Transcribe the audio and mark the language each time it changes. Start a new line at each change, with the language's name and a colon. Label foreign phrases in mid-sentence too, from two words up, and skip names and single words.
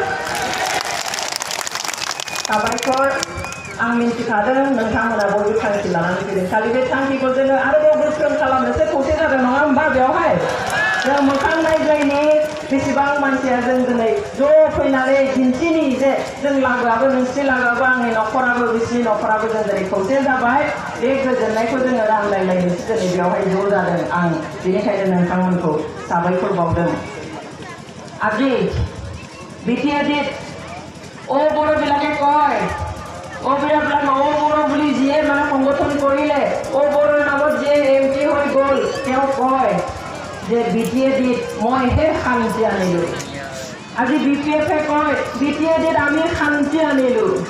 Bodo: साबायखर आं मिन्थिखादों नोंथांमोना बयबो थांखि लानानै फैदों खालि बे थांखिखौ जोङो आरोबाव गोख्रों खालामनोसो खौसे जादों नङा होमबा बेवहाय जों मोखां नायज्लायनि बेसेबां मानसिया जों दिनै ज' फैनानै दिन्थिनि जे जों लागोआबो नोंसिनि लागोआबो आंनि न'खराबो बिसिनि न'खराबो जों दिनै खौसे जाबाय बे गोजोननायखौ जोङो रानलायलायनोसो दिनै बेवहाय ज' जादों आं बेनिखायनो नोंथांमोनखौ साबायखर बावदों
Assamese: আজি বিটিআদিত ও বড়বিলাকে কয় ও বিৰাবিলাক ও বড়ো বুলি যিয়ে মানে সংগঠন কৰিলে ও বড়োৰ নামত যে এমপি হৈ গ'ল তেওঁ কয় যে বিটিআদিত মইহে শান্তি আনিলোঁ আজি বিপিএফে কয় বিটিআদিত আমি শান্তি আনিলোঁ